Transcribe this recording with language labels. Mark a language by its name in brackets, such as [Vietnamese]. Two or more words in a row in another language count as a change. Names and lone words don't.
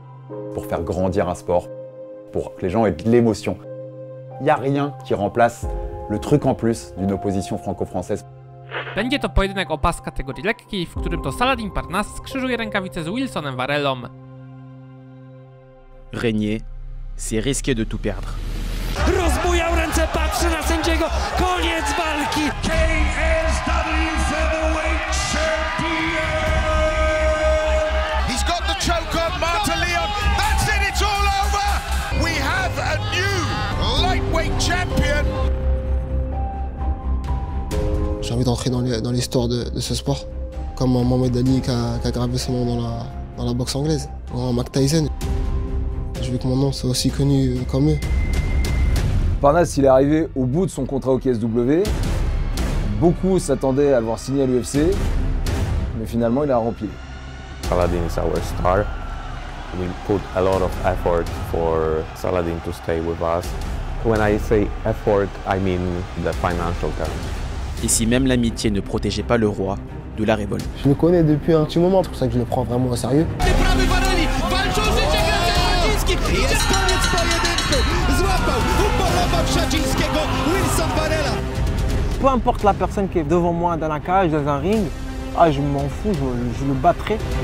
[French] pour faire grandir un sport, pour que les gens aient de l'émotion. Il n'y a rien qui remplace le truc en plus d'une opposition franco-française. [Polish] Będzie to pojedynek o pas kategorii lekkiej, w którym to Saladin Parnasse skrzyżuje rękawice z Wilsonem Varellą. [French] Régnier, c'est risqué de tout perdre. [Polish] Rozbujał ręce, patrzy na sędziego, koniec walki! [English] KSW featherweight champion! He's got the choke on Martin Leon. That's it, it's all over! We have a new lightweight champion! [French] J'ai envie d'entrer dans l'histoire de ce sport, comme Mohamed Ali qui a gravé son nom dans la boxe anglaise, ou Mike Tyson. Je veux que mon nom soit aussi connu comme eux. Parnasse, il est arrivé au bout de son contrat au KSW. Beaucoup s'attendaient à le voir signer à l'UFC, mais finalement il a rempli. [English] Saladin is our star. We put a lot of effort for Saladin to stay with us. When I say effort, I mean the financial terms. [French] Et si même l'amitié ne protégeait pas le roi de la révolte. Je le connais depuis un petit moment, c'est pour ça que je le prends vraiment au sérieux. Peu importe la personne qui est devant moi dans la cage, dans un ring, je m'en fous, je le battrai.